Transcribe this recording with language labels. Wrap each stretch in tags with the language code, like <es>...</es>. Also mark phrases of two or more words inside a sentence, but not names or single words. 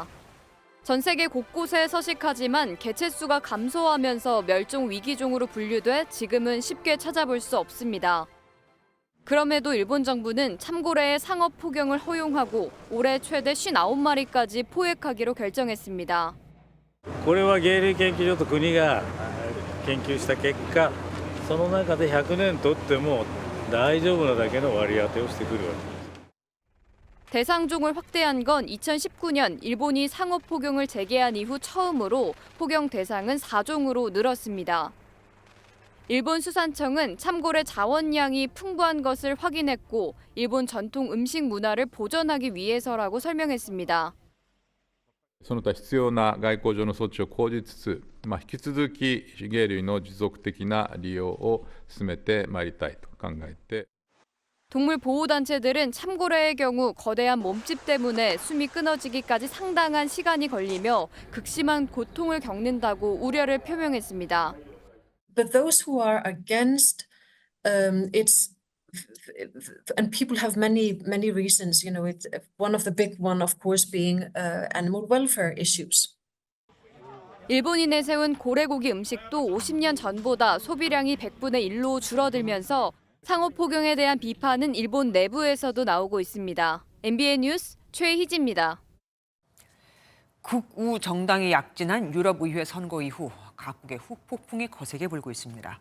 <ko>전 세계 곳곳에 서식하지만 개체수가 감소하면서 멸종 위기종으로 분류돼 지금은 쉽게 찾아볼 수 없습니다. 그럼에도 일본 정부는 참고래의 상업 포경을 허용하고 올해 최대 59마리까지 포획하기로 결정했습니다.</ko> <ja>これは鯨類研究所と国が研究した結果、その中で100年とっても大丈夫なだけの割り当てをしてくるわけです。</ja> <ko>대상종을 확대한 건 2019년 일본이 상업 포경을 재개한 이후 처음으로 포경 대상은 4종으로 늘었습니다. 일본 수산청은 참고래 자원량이 풍부한 것을 확인했고 일본 전통 음식 문화를 보존하기 위해서라고 설명했습니다.</ko> <ja>その他必要な外交上の措置を講じつつ、引き続き鯨類の持続的な利用を進めてまいりたいと考えて。</ja> <ko>동물보호단체들은 참고래의 경우 거대한 몸집 때문에 숨이 끊어지기까지 상당한 시간이 걸리며 극심한 고통을 겪는다고 우려를 표명했습니다.</ko> <en>But those who are against it's and people have many reasons. You know, one of the big one, of course, being animal welfare issues.</en> <ko>일본이 내세운 고래고기 음식도 50년 전보다 소비량이 100분의 1로 줄어들면서 상호 폭용에 대한 비판은 일본 내부에서도 나오고 있습니다. MBN 뉴스 최희지입니다. 극우 정당이 약진한 유럽의회 선거 이후 각국의 후폭풍이 거세게 불고 있습니다.</ko>